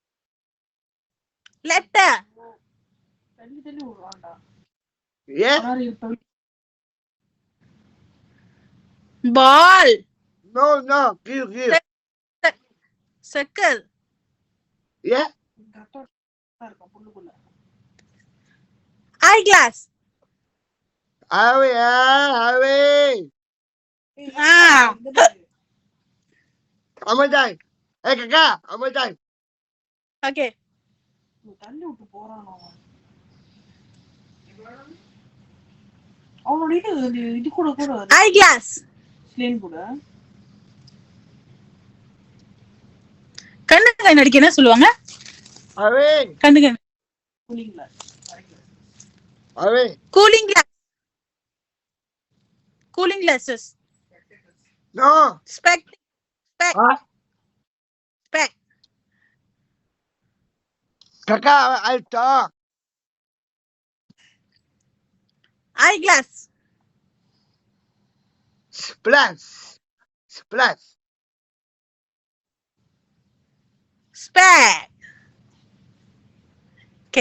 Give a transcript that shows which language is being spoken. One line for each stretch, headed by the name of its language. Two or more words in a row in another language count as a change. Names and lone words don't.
English: Yeah. Ball. No. Give. Circle. Yeah. Eyeglass. Awi. Awi. Ah.
Malay: Kamu tanya. Hey kakak. Kamu tanya.
English: Okay. Eyeglass.
Tamil: கண்ணுக்கு நடிக்க என்ன சொல்லுவாங்க? Awi. கண்ணுக்கு Awi.
English: cooling glass. cooling glasses. No. ஸ்பெக். Ah. Spec. Kakak. I talk. Eyeglass. Splash. Spec. Okay.